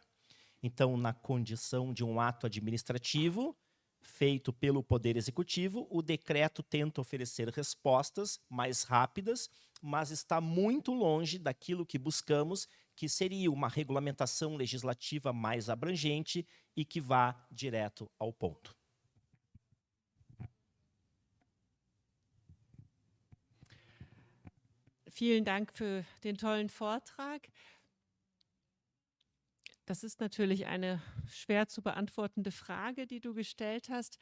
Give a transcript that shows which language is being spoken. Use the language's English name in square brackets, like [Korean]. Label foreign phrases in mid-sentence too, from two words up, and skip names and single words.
[Portuguese] Então, na condição de um ato administrativo feito pelo Poder Executivo, o decreto tenta oferecer respostas mais rápidas, mas está muito longe daquilo que buscamos, que seria uma regulamentação legislativa mais abrangente e que vá direto ao ponto. [German] Vielen Dank für den tollen Vortrag. Das ist natürlich eine schwer zu beantwortende Frage, die du gestellt hast.